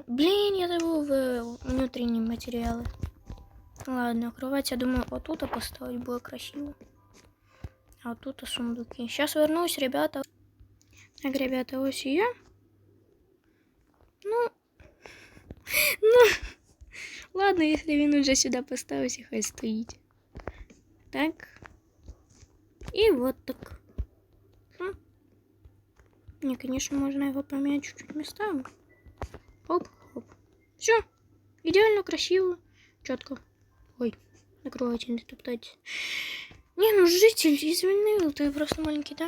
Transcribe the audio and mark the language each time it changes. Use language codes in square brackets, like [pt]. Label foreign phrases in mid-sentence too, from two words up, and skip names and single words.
[ru] Блин, я забыл внутренние материалы. Ладно, кровать, я думаю, вот тут поставить будет красиво. А вот тут сундуки. Сейчас вернусь, ребята. Так, ребята, ось и я. Ну, ладно, если він уже сюда [uk] поставився, хай стоїть. [ru] Так. И вот так. Не, конечно, можно его поменять чуть-чуть местами. Оп, оп. Все. Идеально, красиво, четко. Ой, накрывайте, не топтайте. Не, ну житель, извини, ты просто маленький там.